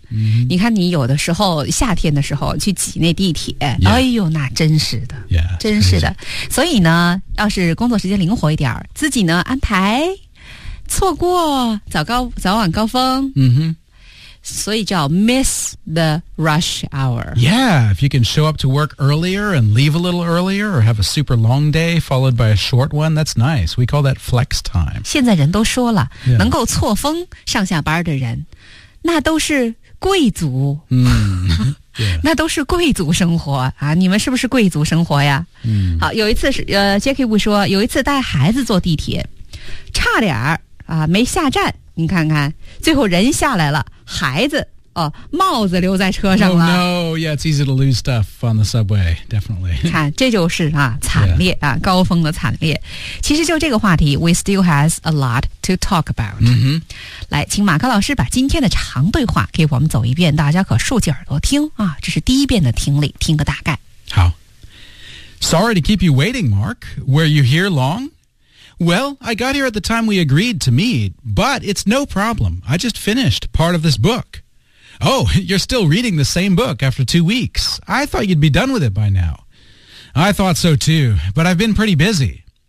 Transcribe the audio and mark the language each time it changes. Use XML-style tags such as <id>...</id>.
<zh>mm-hmm. 你看你有的时候夏天的时候去挤那地铁、</zh> <en>yeah.</en> <zh>哎呦那真是的</zh> <en>yeah,</en> <zh>真是的所以呢要是工作时间灵活一点自己呢安排错过早晚高峰嗯哼、mm-hmm. 所以叫</zh> <en>miss the rush hour. Yeah, if you can show up to work earlier and leave a little earlier or have a super long day followed by a short one, that's nice. We call that flex time.</en> <zh>现在人都说了、yeah. 能够错峰上下班的人那都是贵族、 mm. yeah. 那都是贵族生活啊！你们是不是贵族生活呀、 mm. 好有一次Jackie Wu说有一次带孩子坐地铁差点儿啊没下站你看看最后人下来了孩子哦，帽子留在车上了。</zh> <en>Oh, no, yeah, it's easy to lose stuff on the subway, definitely.</en> <zh>看，这就是啊，惨烈、yeah. 啊，高峰的惨烈。其实就这个话题 ，</zh> <en>we still has a lot to talk about.、 Mm-hmm.</en> <zh>来，请马克老师把今天的长对话给我们走一遍，大家可竖起耳朵听啊，这是第一遍的听力，听个大概。</zh> <en>好 ，Sorry to keep you waiting, Mark. Were you here long? Well, I got here at the time we agreed to meet, but it's no problem. I just finished part of this book. Oh, you're still reading the same book after 2 weeks. I thought you'd be done with it by now. I thought so too, but I've been pretty busy.</en>